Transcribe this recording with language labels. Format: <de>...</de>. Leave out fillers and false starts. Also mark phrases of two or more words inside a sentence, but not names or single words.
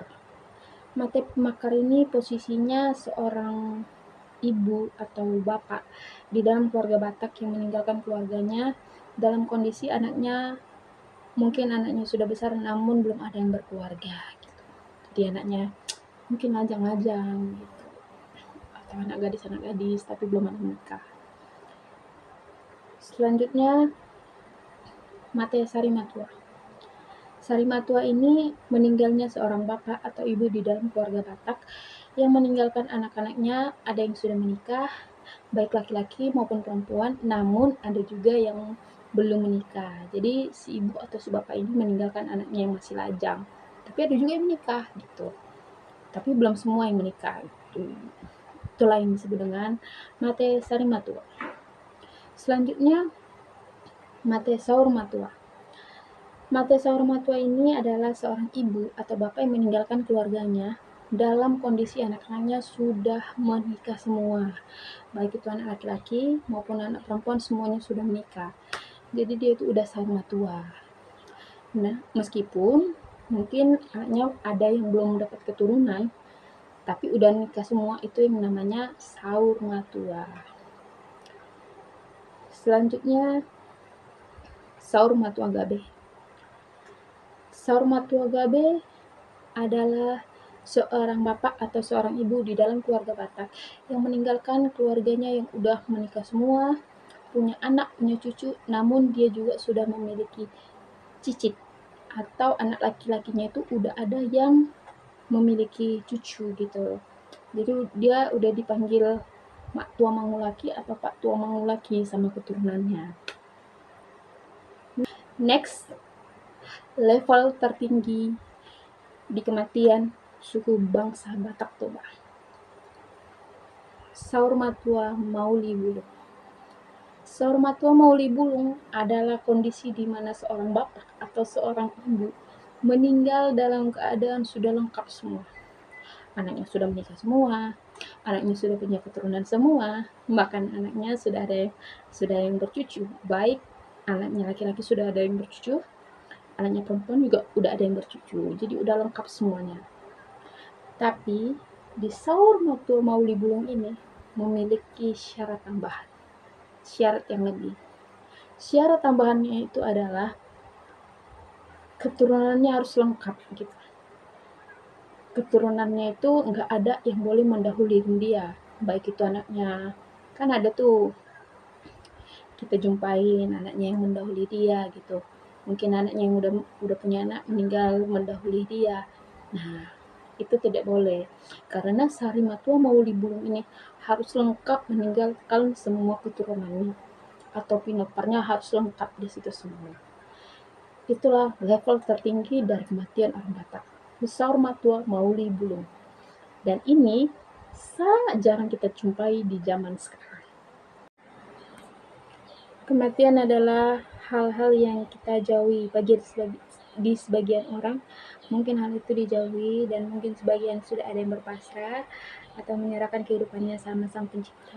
<id>Mate makar ini posisinya seorang ibu atau bapak di dalam keluarga Batak yang meninggalkan keluarganya dalam kondisi mungkin anaknya sudah besar namun belum ada yang berkeluarga gitu. Jadi anaknya mungkin lajang-lajang gitu, atau anak gadis tapi belum ada menikah. Selanjutnya mate Sarimatua. Sarimatua ini meninggalnya seorang bapak atau ibu di dalam keluarga Batak yang meninggalkan anak-anaknya, ada yang sudah menikah, baik laki-laki maupun perempuan, namun ada juga yang belum menikah. Jadi si ibu atau si bapak ini meninggalkan anaknya yang masih lajang. Tapi ada juga yang menikah gitu. Tapi belum semua yang menikah. Itulah yang disebut dengan mate sari matua. Selanjutnya mate saur matua. Mate saur matua ini adalah seorang ibu atau bapak yang meninggalkan keluarganya dalam kondisi anak-anaknya sudah menikah semua. Baik itu anak laki-laki maupun anak perempuan semuanya sudah menikah. Jadi dia itu udah saur matua. Nah, meskipun mungkin anaknya ada yang belum dapat keturunan, tapi udah nikah semua, itu yang namanya saur matua. Selanjutnya saur matua gabe. Saur matua gabe adalah seorang bapak atau seorang ibu di dalam keluarga Batak yang meninggalkan keluarganya yang udah menikah semua, punya anak, punya cucu, namun dia juga sudah memiliki cicit atau anak laki-lakinya itu udah ada yang memiliki cucu gitu. Jadi dia udah dipanggil mak tua mangulaki atau pak tua mangulaki sama keturunannya. Next, level tertinggi di kematian suku bangsa Batak Toba. Saur matua mauli bulung. Saur matua mauli bulung adalah kondisi di mana seorang bapak atau seorang ibu meninggal dalam keadaan sudah lengkap semua. Anaknya sudah menikah semua, anaknya sudah punya keturunan semua, bahkan anaknya sudah ada yang bercucu. Baik anaknya laki-laki sudah ada yang bercucu, anaknya perempuan juga udah ada yang bercucu. Jadi udah lengkap semuanya. Tapi di saur matua mauli bulung ini memiliki syarat tambahan. Syarat yang lebih. Syarat tambahannya itu adalah keturunannya harus lengkap gitu. Keturunannya itu nggak ada yang boleh mendahului dia, baik itu anaknya, kan ada tuh kita jumpain anaknya yang mendahului dia gitu, mungkin anaknya yang udah punya anak meninggal mendahului dia. Nah, itu tidak boleh karena sari matua mauli bulung ini harus lengkap meninggalkan semua keturunannya atau pinoparnya harus lengkap di situ semua. Itulah level tertinggi dari kematian orang Batak, saur matua mauli bulung. Dan ini sangat jarang kita jumpai di zaman sekarang. Kematian adalah hal-hal yang kita jauhi bagi di sebagian orang. Mungkin hal itu dijauhi dan mungkin sebagian sudah ada yang berpasrah atau menyerahkan kehidupannya sama Sang Pencipta.</id>